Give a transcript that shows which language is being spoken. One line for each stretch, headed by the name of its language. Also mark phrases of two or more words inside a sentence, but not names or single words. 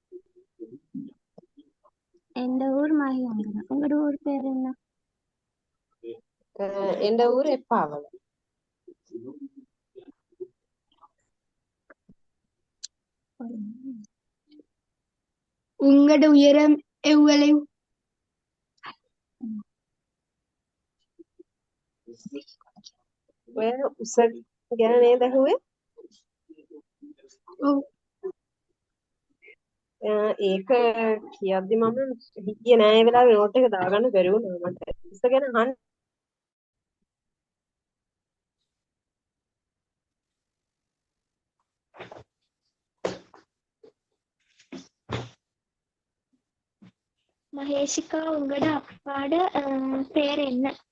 Tamil: எந்த ஊர் மகியங்கரம். உங்களோட ஊர் பேர் என்ன? எந்த ஊர் எப்பாவல். உங்களோட உயரம் எவ்வளவு?
Sinhala: ඔය උස ගැන නේද ඇහුවේ? ඒක කියද්දි මම හිතියේ නෑ ඒ වෙලාවේ නෝට් එක දාගන්න බැරි වුණා මට. උස ගැන අහන්න.
Tamil: மகேஷிகா, உங்களோட அப்பாட பேர் என்ன?